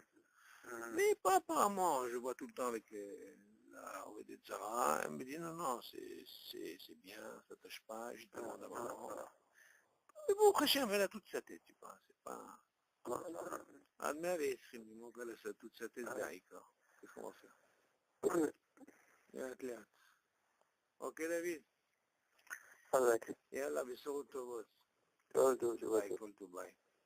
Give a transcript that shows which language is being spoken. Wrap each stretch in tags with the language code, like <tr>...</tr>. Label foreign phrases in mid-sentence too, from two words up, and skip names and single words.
<fr>Mais pas apparemment, je vois tout le temps avec la de Zara, elle me dit non, non, c'est bien, ça tâche pas, je demande à maman. Mais bon, Hachem, elle a toute sa tête, tu vois, c'est pas... Admet avec mon gars, elle a toute sa tête d'accord. Qu'est-ce qu'on va faire? Léat. Ok, David?</fr> <he>חזק. יאללה, בשורות טובות. טוב, טוב, טוב. ביי, כל טוב, ביי.</he>